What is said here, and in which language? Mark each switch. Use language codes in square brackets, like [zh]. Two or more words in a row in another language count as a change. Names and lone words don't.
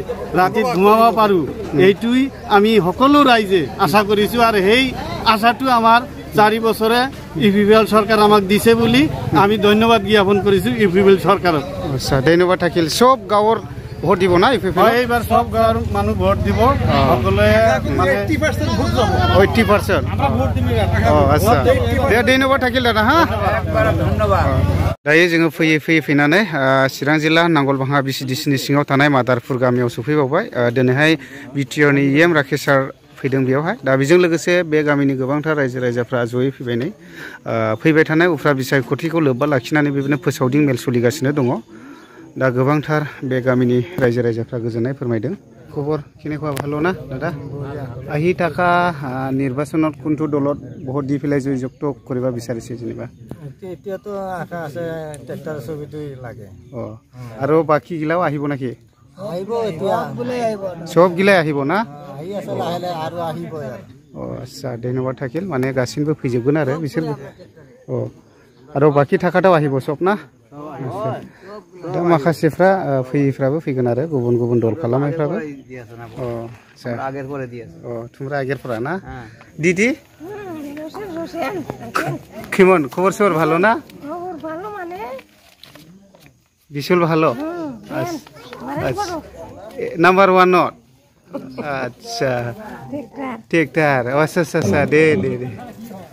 [as] ৰাতিত ঘুমাব পাৰোঁ এইটোই আমি সকলো ৰাইজে আশা কৰিছোঁ আৰু সেই আশাটো আমাৰ 4 বছৰে ইউপিপিএল চৰকাৰ আমাক দিছে বুলি আমি ধন্যবাদ জ্ঞাপন কৰিছোঁ ইউপিপিএল চৰকাৰক আচ্ছা ধন্যবাদ থাকিল সব গাঁৱৰ ভোট দিব না ইউপিপিএল এইবাৰ সব গাঁৱৰ মানুহ ভোট দিব সকলোৱে মানে 80% [bn] আমরা ভোট দিম [as] আচ্ছা দে ধন্যবাদ থাকিল দাদা হা ধন্যবাদ [brx] दायो जोङो फैयै फैनानै चिरां जिल्ला नांगलबांहा बिसिडिसिनि सिङाव थानाय मादारपुर गामियाव सफैबावबाय दिनैहाय बिटिआरनि EM राकेश सार फैदों बेयावहाय दा बेजों लोगोसे बे गामिनि गोबांथार रायजो राजाफ्रा जयै फैबाय नै फैबाय थानाय उफ्रा बिसायख'थिखौ लोब्बा लाखिनानै बेबायदिनो फोसावदिं मेल सोलिगासिनो दङ दा गोबांथार बे गामिनि रायजो राजाफ्रा गोजोननाय फोरमायदों खबर [as] केनेকুৱা ভালো না দাদা আহি থাকা নিৰ্বাচনত কোনটো দলত ভোট দি পেলাই জয়যুক্ত কৰিব বিচাৰিছে যেনিবা এতিয়াতো আশা আছে ট্ৰেক্টৰ ছবিটোই লাগে আৰু বাকি গিলাও আহিব নাকি আহিব এতিয়া সব গিলাই আহিব না আহি আছে লাহে লাহে আৰু আহিব আচ্ছা ধন্যবাদ থাকিল মানে [brx] গাছিনबो फैजोबगोन आरो बिसोर आरो बाकी थाखाटाव আহিব सब ना दा माखासेफ्रा फैयैफ्राबो फैगोन आरो गुबुन गुबुन दल खालामनायफ्राबो [bn] আগের পরে দিয়েছে তোমরা আগেরफ्रा ना দিদি কেমন খবর সর ভালো না [as] খবর ভালো মানে বিশাল ভালো নাম্বার 1 নট আচ্ছা ঠিকঠাক আচ্ছা আচ্ছা দে